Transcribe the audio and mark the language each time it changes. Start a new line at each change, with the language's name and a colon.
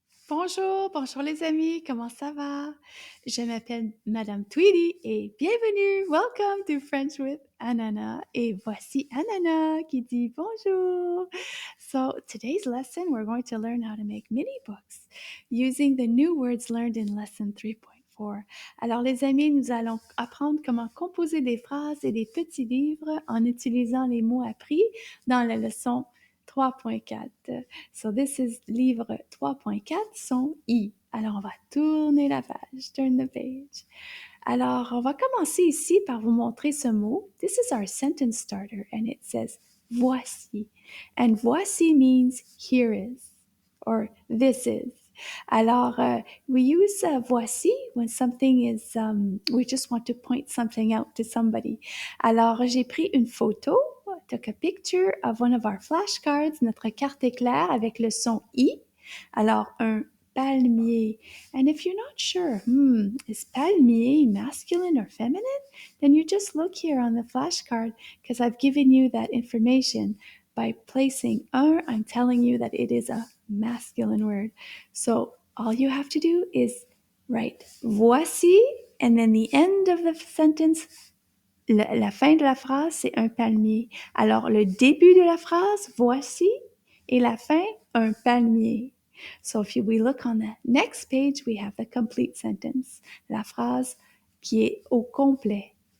French: Bonjour, bonjour les amis, comment ça va? Je m'appelle Madame Tweedy et bienvenue,
English: welcome
French: to French with Ananas. Et voici Ananas qui dit bonjour.
English: So today's lesson, we're going to learn how to make mini books using the new words learned in lesson 3.4.
French: Alors les amis, nous allons apprendre comment composer des phrases et des petits livres en utilisant les mots appris dans la leçon 3.4.
English: So this is livre 3.4, son I.
French: Alors, on va tourner la page,
English: turn the page.
French: Alors, on va commencer ici par vous montrer ce mot.
English: This is our sentence starter and it says voici. And voici means here is or this is. Alors, we use voici when something is, we just want to point something out to somebody.
French: Alors, j'ai pris une photo,
English: took a picture of one of our flashcards,
French: notre carte éclair avec le son I. Alors, un palmier.
English: And if you're not sure, is palmier masculine or feminine? Then you just look here on the flashcard because I've given you that information. By placing un, I'm telling you that it is a masculine word. So all you have to do is write voici, and then the end of the sentence,
French: la fin de la phrase, c'est un palmier. Alors, le début de la phrase, voici, et la fin, un palmier.
English: So if we look on the next page, we have the complete sentence.
French: La phrase qui est au complet.